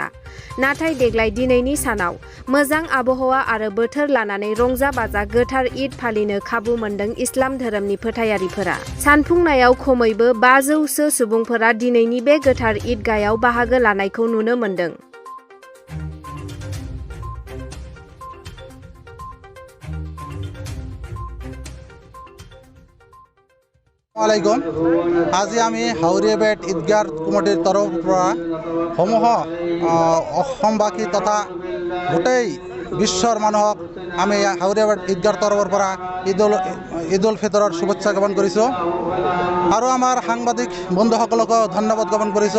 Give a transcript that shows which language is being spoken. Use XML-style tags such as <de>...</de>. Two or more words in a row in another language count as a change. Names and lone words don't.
<brx>नाथाय देग्लाय दिनैनि सानाव मोजां आबहावा आरो बोथोर लानानै रंजा बाजा गोथार ईद फालिनो खाबु मोन्दों इस्लाम धोरोमनि फोथायारिफोरा। सानफुंनायाव खमैबो 500 सो सुबुंफोरा दिनैनि बे गोथार ईदगाहयाव बाहागो लानायखौ नुनो मोन्दों।</brx> <as>আলাইকুম আজি আমি হাওৰিয়াপেট ঈদগাহ কমিটিৰ তৰফৰ পৰা সমূহ অসমবাসী তথা গোটেই বিশ্বৰ মানুহক আমি হাওৰিয়াপেট ঈদগাহৰ তৰফৰ পৰা ঈদ উল ফিতৰৰ শুভেচ্ছা জ্ঞাপন কৰিছোঁ আৰু আমাৰ সাংবাদিক বন্ধুসকলকো ধন্যবাদ জ্ঞাপন কৰিছোঁ।</as>